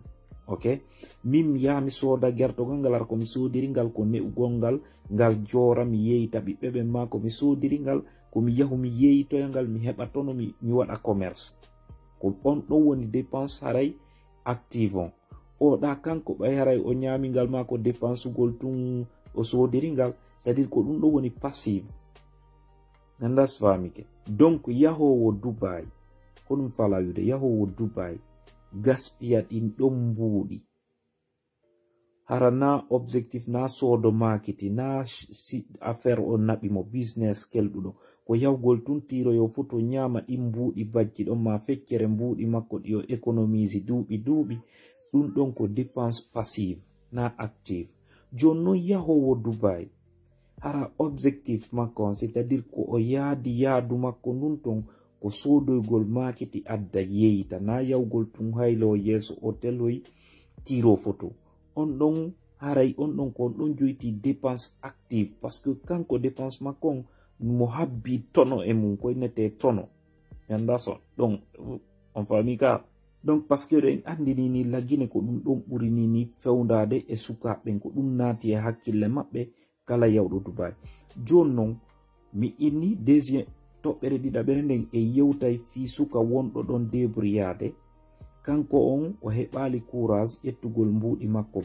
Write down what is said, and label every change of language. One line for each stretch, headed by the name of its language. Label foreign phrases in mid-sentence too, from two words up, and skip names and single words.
Fula: Ok, min yami soda gertogal ngal ar ko mi sodiri ngal ko ne'ugol ngal jora mi yeyita ɓiɓɓe ɓen ma ko mi sodiri ngal ko mi yahu mi yeyitoya mi heɓa tono mi waɗa commerce ko on ɗo woni dépense haray active on. O ɗa kanko ɓay haray o ñamingal ma ko dépense ugol tun o sodiri ngal, c'est-à-dire ko ɗum ɗo woni passive. Gandas famike. Donc yahowo Dubai ko ɗum fala wiude yahowo Dubai gaspia ɗin ɗon mbuuɗi hara na objectif na sodo makiti na affaire o naɓi mo business kelɗuɗo ko yawgol tun tiroyo fu to ñama ɗin mbuuɗi bajji ɗon ma feccere mbuuɗi makko ɗi o économise duuɓi ɗum ɗon ko
French: dépense passive
Fula: na active. Joni non yahowo Dubai hara objectif makko c'est-à-dire ko o yaadi yaadu makko ndun ton ko sodoygol makiti adda yeyita na yawgol tun haylo yeso hotel hoy tiro photo on ɗon haray on ɗon ko on ɗon joyti
French: dépense active parce que
Fula: kanko dépense makko mo habbi tono e mum ko nete tono yanda so donc on fami ka
French: donc parce que
Fula: en andini ni lagine ko ɗum ɗon ɓuri ni fewndade e sukaɓen ko ɗum naati e hakkille maɓɓe kala yawɗo Dubai. Joni non mi inni deuxième toɓɓere ɗiɗaɓere nden e yewtay fi suka wonɗo ɗon débriyade kanko on o heɓali courage ƴettugol mbuuɗi makko